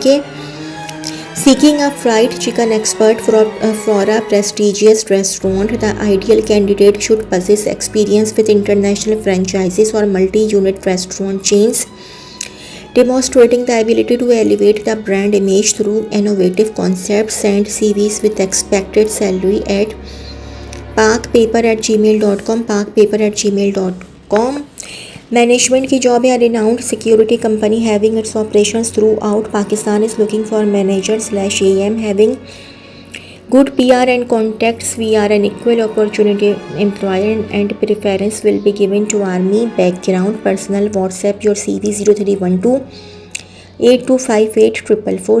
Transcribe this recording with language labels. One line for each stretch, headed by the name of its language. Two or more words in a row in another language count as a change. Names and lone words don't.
English: Seeking a fried chicken expert for a prestigious restaurant. The ideal candidate should possess experience with international franchises or multi-unit restaurant chains, demonstrating the ability to elevate the brand image through innovative concepts. Send CVs with expected salary at parkpaper@gmail.com. parkpaper@gmail.com.
Urdu: مینجمنٹ کی جاب ہے.
English: Renowned security company having its operations throughout Pakistan is looking for manager/AM having good PR and contacts. We are an equal opportunity employer and preference will be given to army background. Personal WhatsApp your CV 0312 8258 444.